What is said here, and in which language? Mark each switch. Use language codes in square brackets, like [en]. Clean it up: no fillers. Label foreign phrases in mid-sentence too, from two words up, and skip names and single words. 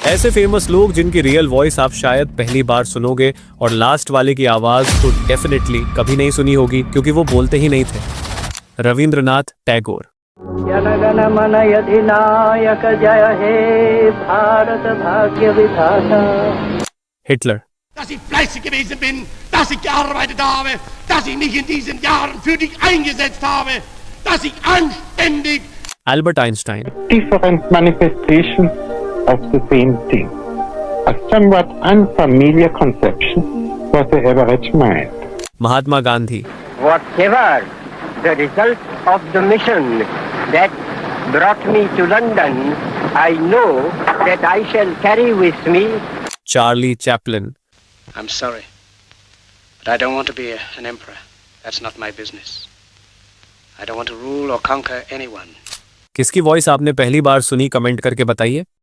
[hi] ऐसे फेमस लोग जिनकी [en] real voice [hi] आप शायद पहली बार सुनोगे और लास्ट वाले की आवाज तो डेफिनेटली कभी नहीं सुनी होगी क्योंकि वो बोलते ही नहीं थे। रविंद्रनाथ टैगोर। [bn] জনগণমন অধিনায়ক জয় হে ভারত ভাগ্য বিধাতা। [hi] हिटलर। [de] Dass ich fleißig gewesen bin, dass ich gearbeitet habe, dass ich mich in diesen Jahren für dich eingesetzt habe, dass ich anständig. [en] Albert Einstein. Different manifestations of the same thing. A somewhat unfamiliar conception for the average mind. Mahatma Gandhi. Whatever the result of the mission that brought me to London, I know that I shall carry with me. Charlie Chaplin. I'm sorry, but I don't want to be an emperor. That's not my business. I don't want to rule or conquer anyone. [hi] किसकी वॉइस आपने पहली बार सुनी कमेंट करके बताइए।